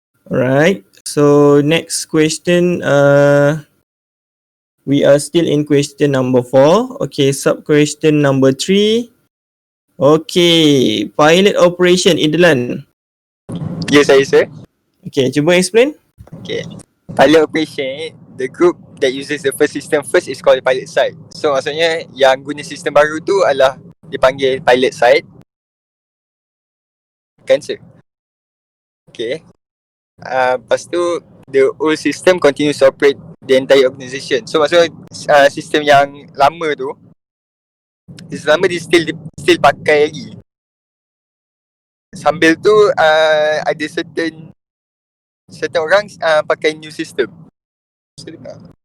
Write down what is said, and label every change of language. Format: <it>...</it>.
<en>Alright. So next question, we are still in question number 4. Okay, sub question number 3. Okay, pilot operation, Idlan.</en> <ms>Ya, saya sir. Okay, cuba explain. Okay.</ms> <en>Pilot operation, the group that uses the first system first is called pilot site.</en> <ms>So maksudnya yang guna sistem baru tu adalah dipanggil pilot site. Kan sir? Okay.</ms> <en>Lepas tu the old system continues to operate the entire organisation.</en> <ms>So maksudnya sistem yang lama tu, sistem lama dia still pakai lagi. Sambil tu ada certain orang pakai new system. Saya dengar.</ms>